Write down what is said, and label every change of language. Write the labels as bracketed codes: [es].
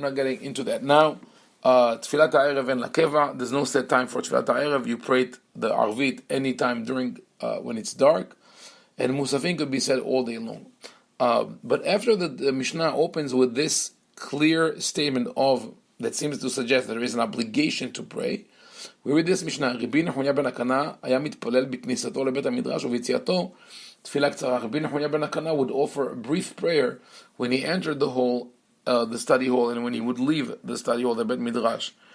[en] I'm not getting into that now. Tfilat ha'erev and lakeva, there's no set time for Tfilat ha'erev. You pray the arvit anytime during when it's dark, and musafin could be said all day long. But after the Mishnah opens with this clear statement that seems to suggest that there is an obligation to pray, we read this Mishnah. [he] Rabbi Nahunya ben Akana היה מתפלל בכניסתו לבית המדרש וביציאתו תפילה קצרה. [en] Rabbi Nahunya ben Akana would offer a brief prayer when he entered the study hall, and when he would leave the study hall, the Bet Midrash.